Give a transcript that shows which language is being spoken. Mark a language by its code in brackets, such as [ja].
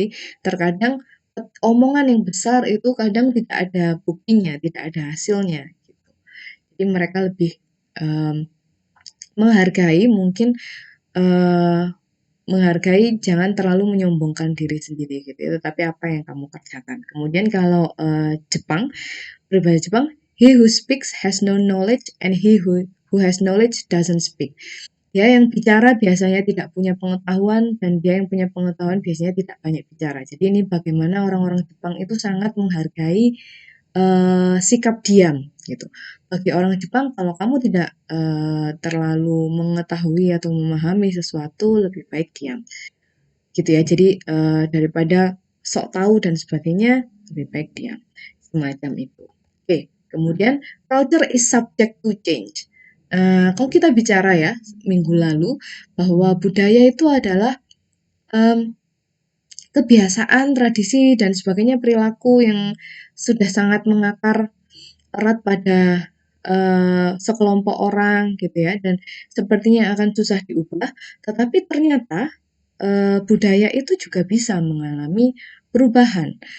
[id] Jadi terkadang omongan yang besar itu kadang tidak ada buktinya, tidak ada hasilnya. Gitu. Jadi mereka lebih menghargai mungkin menghargai jangan terlalu menyombongkan diri sendiri gitu ya, tetapi apa yang kamu kerjakan. Kemudian kalau Jepang, peribahasa Jepang, [en] he who speaks has no knowledge and he who has knowledge doesn't speak. [id] Dia yang bicara biasanya tidak punya pengetahuan dan dia yang punya pengetahuan biasanya tidak banyak bicara. Jadi ini bagaimana orang-orang Jepang itu sangat menghargai sikap diam gitu. Bagi orang Jepang kalau kamu tidak terlalu mengetahui atau memahami sesuatu lebih baik diam. Gitu ya. Jadi daripada sok tahu dan sebagainya lebih baik diam. Semacam itu. Oke, kemudian [en] culture is subject to change. [id] Kalau kita bicara ya minggu lalu bahwa budaya itu adalah kebiasaan, tradisi, dan sebagainya perilaku yang sudah sangat mengakar erat pada sekelompok orang gitu ya, dan sepertinya akan susah diubah, tetapi ternyata, budaya itu juga bisa mengalami perubahan.